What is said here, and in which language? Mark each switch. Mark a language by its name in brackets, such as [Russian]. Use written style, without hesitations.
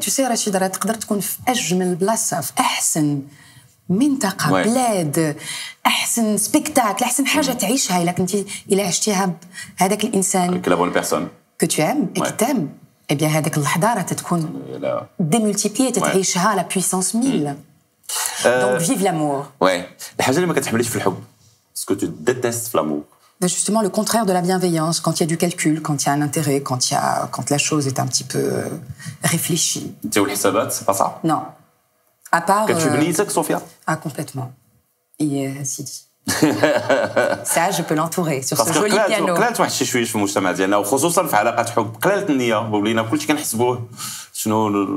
[French] tu sais [Arabic] Rachida, تقدر تكون في أجمل بلاصة, في أحسن منطقة, بلاد, أحسن سبيكتاكل, أحسن حاجة تعيشها إلا عشتيها بهذاك الإنسان [French] que la bonne personne que tu aimes et qui t'aime. Eh bien, [Arabic] هذاك اللحظة راه تتكون [French] démultipliée, [Arabic] تتعيشها [French] la puissance 1000. Donc, vive l'amour. [Arabic] Ouais. الحاجة اللي ما كتحمليش في الحب. [French] Ce que tu détestes [Arabic] في l'amour. [French] justement le contraire de la bienveillance, quand il y a du calcul, quand il y a un intérêt, quand la chose est un petit peu réfléchie. Tu as الحسابات, c'est pas ça? Non. À part... [Arabic] كتشوف بنيتك صوفيا؟ [French] Ah, complètement. Sidi. Ça, je peux l'entourer sur ce joli piano. [Arabic] قلالت واحد شي شويه في المجتمع ديالنا وخصوصا في علاقات حب قلالت النيه ولينا كلشي كنحسبوه شنو